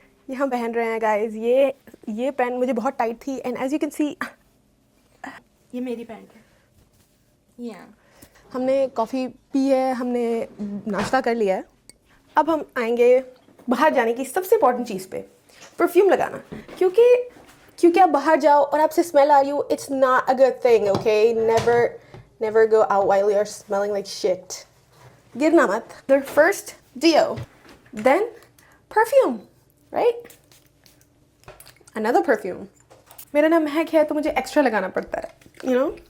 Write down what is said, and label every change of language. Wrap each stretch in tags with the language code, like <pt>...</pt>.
<hi>ये हम पहन रहे हैं गाइस। ये पैंट मुझे बहुत टाइट थी</hi> <en>and as you can see</en> <hi>ये मेरी पैंट है। हमने कॉफ़ी पी है, हमने नाश्ता कर लिया है। अब हम आएंगे बाहर जाने की सबसे इम्पॉर्टेंट चीज़ पे, परफ्यूम लगाना। क्योंकि आप बाहर जाओ और आपसे स्मेल आ रही हो,</hi> <en>It's not a good thing.</en> <hi>Okay,</hi> <en>never go out while you're smelling like shit.</en> <hi>गिरना मत।</hi> <en>The first deo, then perfume, right? Another perfume.</en> <hi>मेरा नाम महक है तो मुझे एक्स्ट्रा लगाना पड़ता है,</hi> <en>you know?</en>